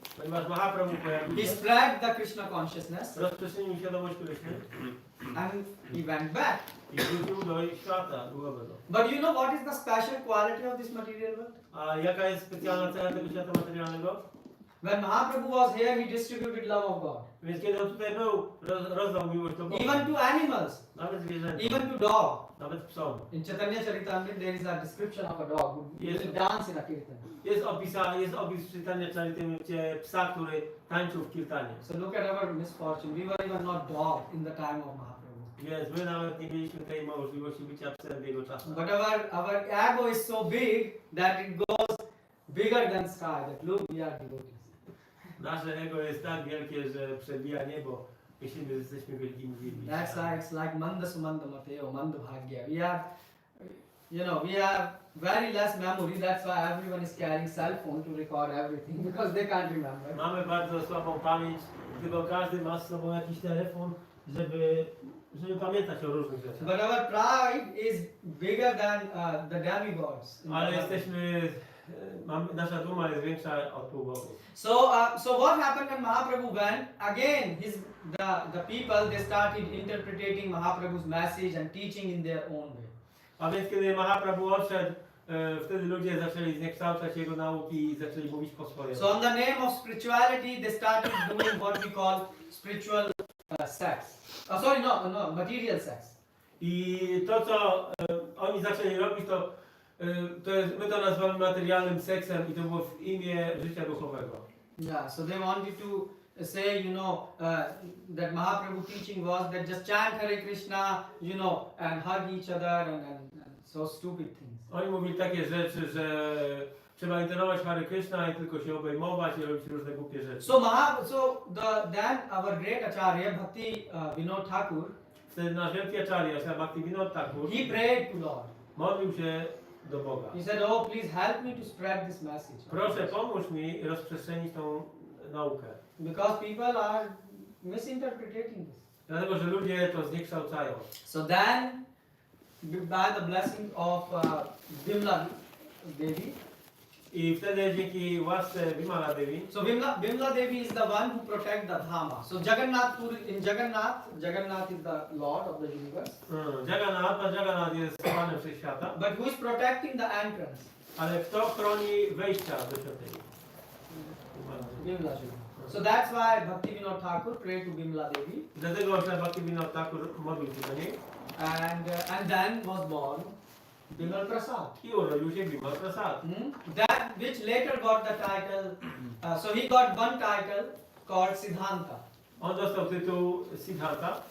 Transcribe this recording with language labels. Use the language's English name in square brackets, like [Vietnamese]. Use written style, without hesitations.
[Polish] Ponieważ Mahaprabhu pojawił [English] he [Polish] się, [English] spread the Krishna consciousness [Polish] rozprzestrzenił świadomość Kryszny [English] and he went back. [Polish] i wrócił do świata duchowego. [English] But you know what is the special quality of this material world? [Polish] A jaka jest specjalna cecha tego świata materialnego? [English] When Mahaprabhu was here, he distributed love of God. [Polish] Więc kiedy on tutaj był, rozdał miłość do Boga. [English] Even to animals, [Polish] Nawet zwierzętom, [English] even to dog. [Polish] nawet psom. [English] In Chaitanya Charitamrita, there is a description of a dog who Yes. used to dance in a kirtan. [Polish] Jest opis czytania Charitamrity psa, który tańczył w kirtanie. [English] So look at our misfortune. We were even not dog in the time of Mahaprabhu. [Polish] Więc my nawet nie mieliśmy tej możliwości bycia psem w jego czasach. [English] But our ego is so big that it goes bigger than sky. That look, we are devotees. [Polish] Nasze ego jest tak wielkie, że przebija niebo. Myślimy, że jesteśmy wielkimi wielbicielami. [English] That's why it's like [Sanskrit] manda sumanda mateo, manda bhagya. [English] We have, we have very less memory. That's why everyone is carrying cell phone to record everything because they can't remember. [Polish] Mamy bardzo słabą pamięć, tylko każdy ma z sobą jakiś telefon, żeby pamiętać o różnych rzeczach. [English] But our pride is bigger than the demigods. [Polish] Ale jesteśmy, nasza duma jest większa od półbogów. [English] So what happened when Mahaprabhu went? Again, the people, they started interpreting Mahaprabhu's message and teaching in their own way. [Polish] A więc kiedy Mahaprabhu odszedł, wtedy ludzie zaczęli zniekształcać jego nauki i zaczęli mówić po swojemu. [English] So on the name of spirituality, they started doing what we call spiritual sex. Material sex. [Polish] I to, co oni zaczęli robić, to jest, my to nazywamy materialnym seksem i to było w imię życia duchowego. [English] Yeah, so they wanted to say, that Mahaprabhu teaching was that just chant Hare Krishna, and hug each other and so stupid things. [Polish] Oni mówili takie rzeczy, że trzeba intonować Hare Krishna i tylko się obejmować i robić różne głupie rzeczy. [English] Then our great Acharya Bhaktivinoda Thakur, [Polish] Wtedy nasz wielki Acharya, Srila Bhaktisiddhanta Sarasvati Thakura, [English] he prayed to Lord. [Polish] modlił się do Boga. [English] He said, "Oh, please help me to spread this message." [Polish] Proszę, pomóż mi rozprzestrzenić tą naukę. [English] Because people are misinterpreting this. [Polish] Dlatego, że ludzie to zniekształcają. [English] So then, by the blessing of Bimla Devi. [Polish] I wtedy dzięki łasce Vimala Devi. [English] So Bimla Devi is the one who protects the Dhama. So Jagannath is the Lord of the universe. [Polish] Jagannath jest Panem Wszechświata. [English] But who is protecting the entrance? [Polish] Ale kto chroni wejścia do świątyni? [English] Bimla Devi. So that's why Bhaktivinoda Thakur prayed to Bimla Devi. [Polish] Dlatego, że Bhaktivinoda Thakur modlił się do niej. [English] And then was born Bimal Prasad. [Polish] I urodził się Bimal Prasad. [English] That which later got the title. So he got one title called Siddhanta. [Polish] On dostał tytuł Siddhanta.